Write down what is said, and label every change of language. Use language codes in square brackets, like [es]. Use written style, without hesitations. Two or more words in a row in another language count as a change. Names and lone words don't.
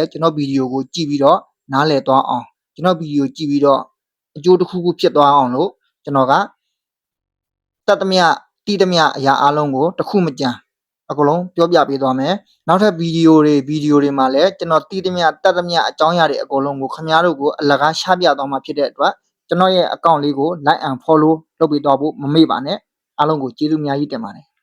[my] ကျွန်တော်ဗီဒီယိုကိုကြည့်ပြီးတော့နားလည်သွားအောင်ကျွန်တော်ဗီဒီယိုကြည့်ပြီးတော့အကျိုးတစ်ခုခုဖြစ်သွားအောင်လို့ကျွန်တော်ကတတ်သမျှတီးသမျှအရာအားလုံးကိုတခုမကြမ်းအကုန်လုံးပြောပြပေးသွားမယ်နောက်ထပ်ဗီဒီယိုတွေမှာလည်းကျွန်တော်တီးသမျှတတ်သမျှအကြောင်းအရာတွေအကုန်လုံးကိုခင်ဗျားတို့ကိုအလကားချပြသွားမှာဖြစ်တဲ့အတွက်ကျွန်တော်ရဲ့ account လေးကို [en] like and follow [my] လုပ်ပေးသွားဖို့မမေ့ပါနဲ့အားလုံးကိုကျေးဇူးအများကြီးတင်ပါတယ်